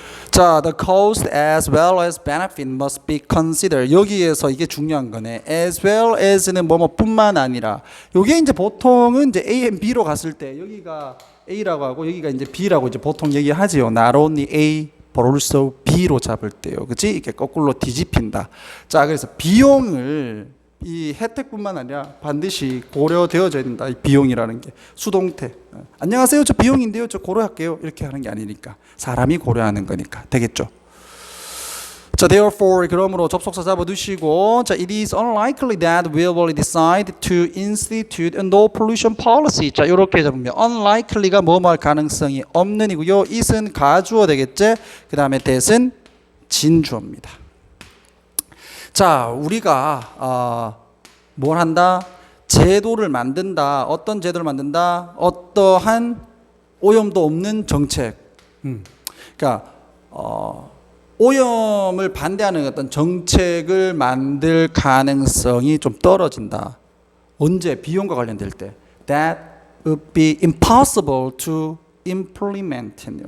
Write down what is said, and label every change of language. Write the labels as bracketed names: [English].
[English] 자, the cost as well as benefit must be considered. [Korean] 여기에서 이게 중요한 거네. as well as는 뭐뭐뿐만 아니라. 요게 이제 보통은 이제 A and B로 갔을 때 여기가 A라고 하고 여기가 이제 B라고 이제 보통 얘기하지요. [English] Not only A but also B로 [Korean] 잡을 때요. 그치? 이렇게 거꾸로 뒤집힌다. 자, 그래서 비용을 이 혜택뿐만 아니라 반드시 고려되어져야 된다. 이 비용이라는 게 수동태. 안녕하세요, 저 비용인데요, 저 고려할게요. 이렇게 하는 게 아니니까 사람이 고려하는 거니까 되겠죠. [English] 자, therefore [Korean] 그러므로 접속사 잡아두시고, [English] 자, it is unlikely that we will decide to institute a no pollution policy. [Korean] 자, 이렇게 잡으면 unlikely가 뭐뭐 할 가능성이 없는이고요. it은 가주어 되겠지. 그 다음에 that은 진주어입니다. 자, 우리가 뭘 한다? 제도를 만든다. 어떤 제도를 만든다? 어떠한 오염도 없는 정책. 그러니까 오염을 반대하는 어떤 정책을 만들 가능성이 좀 떨어진다. 언제? 비용과 관련될 때. [English] That would be impossible to implement.